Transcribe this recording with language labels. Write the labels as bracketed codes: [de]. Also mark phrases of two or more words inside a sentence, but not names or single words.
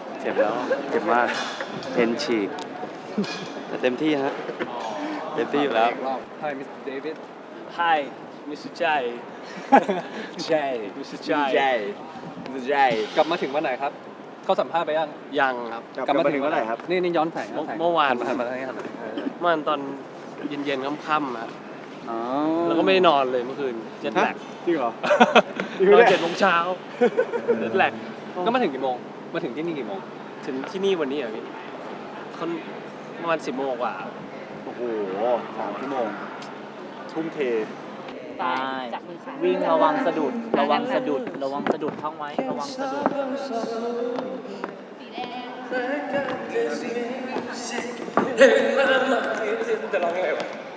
[th] จ็บแล้วเจ็บมากเอ็นฉีกแต่เต็มที่ฮะเต็มที่อยู่แล้ว [en] Hi Mr. David Hi Mr. Jay Jay Mr. Jay Mr. Jay [th] กลับมาถึงวันไหนครับเขาสัมภาษณ์ไปยัง ยังครับกลับมาถึงวันไหนครับ นี่ย้อนแสง เมื่อวาน หันมาทางนี้หันมาเมื่อวานตอนเย็นๆค่ำๆฮะ อ๋อ แล้วก็ไม่ได้นอนเลยเมื่อคืนเจ็ตแลก จริงเหรอ นอน7 โมงเช้าเจ็ตแลกก็มาถึงกี่โมงมาถึงที่นี่กี่โมงถึงที่นี่วันนี้เหรอพี่คนประมาณ10 โมงกว่า โอ้โห3 ชั่วโมงทุ่มเท ตายวิ่งระวังสะดุดระวังสะดุดระวังสะดุดท่องไว้ระวังสะดุด จะร้องยังไงวะ